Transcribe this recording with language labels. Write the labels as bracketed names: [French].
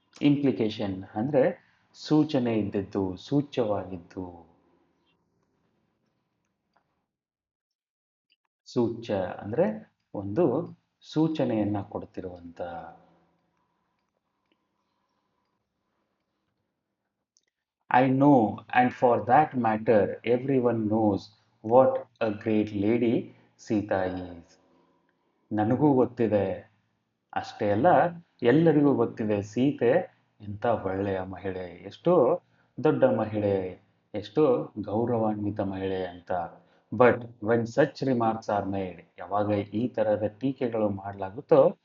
[Kannada] Implication ಅಂದರೆ ಸೂಚನೆ ಇದ್ದದ್ದು, ಸೂಚ್ಯವಾಗಿದ್ದು. ಸೂಚ್ಯ ಅಂದರೆ ಒಂದು ಸೂಚನೆಯನ್ನು ಕೊಡ್ತಿರುವಂಥ. [English] I know, and for that matter, everyone knows what a great lady Sita is. [Kannada] ನನಗೂ ಗೊತ್ತಿದೆ, ಅಷ್ಟೇ ಅಲ್ಲ ಎಲ್ಲರಿಗೂ ಗೊತ್ತಿದೆ, ಸೀತೆ ಎಂಥ ಒಳ್ಳೆಯ ಮಹಿಳೆ, ಎಷ್ಟೋ ದೊಡ್ಡ ಮಹಿಳೆ, ಎಷ್ಟೋ ಗೌರವಾನ್ವಿತ ಮಹಿಳೆ ಅಂತ. [English] but when such remarks are made, [Kannada] ಯಾವಾಗ ಈ ಥರದ ಟೀಕೆಗಳು ಮಾಡಲಾಗುತ್ತೋ,